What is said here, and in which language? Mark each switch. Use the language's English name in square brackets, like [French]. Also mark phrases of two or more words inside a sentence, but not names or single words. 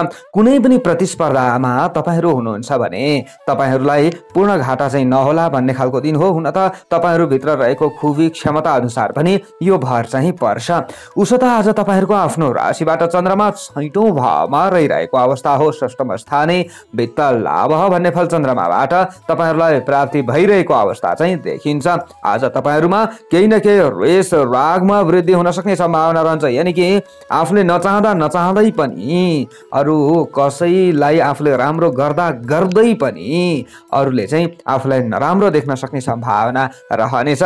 [Nepali] कुनै पनि प्रतिस्पर्धामा तपाईहरू हुनुहुन्छ भने तपाईहरूलाई पूर्ण घाटा चाहिँ नहोला भन्ने खालको दिन हो। हुन त तपाईहरूभित्र रहेको खुबी क्षमता अनुसार पनि यो भर चाहिँ पर्छ। उसो त आज तपाईहरूको आफ्नो राशिबाट चन्द्रमा 6औं भावमा रहिरहेको अवस्था हो। [Sanskrit] षष्ठम स्थाने वित्त लाभ [Nepali] भन्ने फल चन्द्रमाबाट तपाईहरूलाई प्राप्ति भइरहेको अवस्था चाहिँ देखिन्छ। आज तपाईहरूमा केही न केही रेस रागमा वृद्धि हुन सक्ने सम्भावना रहन्छ। यानि कि आफूले नचाहँदै पनि अरू कसैलाई आफूले राम्रो गर्दा गर्दै पनि अरूले चाहिँ आफूलाई नराम्रो देख्न सक्ने सम्भावना रहनेछ।